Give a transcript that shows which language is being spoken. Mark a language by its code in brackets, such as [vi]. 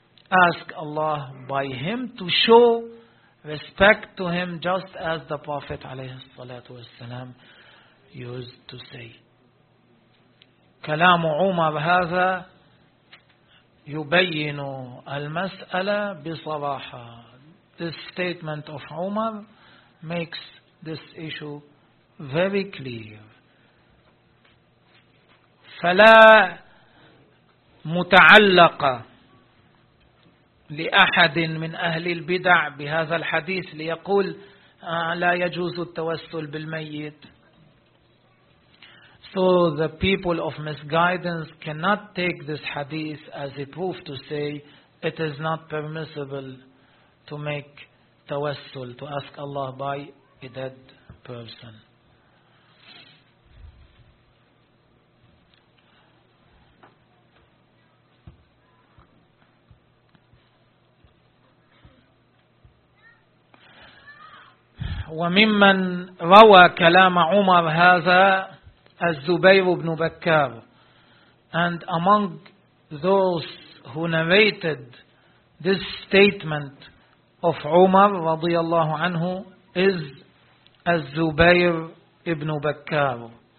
[en] Ask Allah by him to show respect to him, just as the Prophet alayhi salatu wasalam used to say. [ar] كلام عمر هذا يبين المسألة بصراحة. [en] This statement of Umar makes this issue very clear. [ar] فلا متعلق لأحد من أهل البدع بهذا الحديث ليقول لا يجوز التوسل بالميت. [en] So the people of misguidance cannot take this hadith as a proof to say it is not permissible to make tawassul, to ask Allah by a dead person. [ar] وممن روى كلام عمر هذا الزبير بن بكار. [en] And among those who narrated this statement of Umar رضي الله عنه is الزبير بن بكار.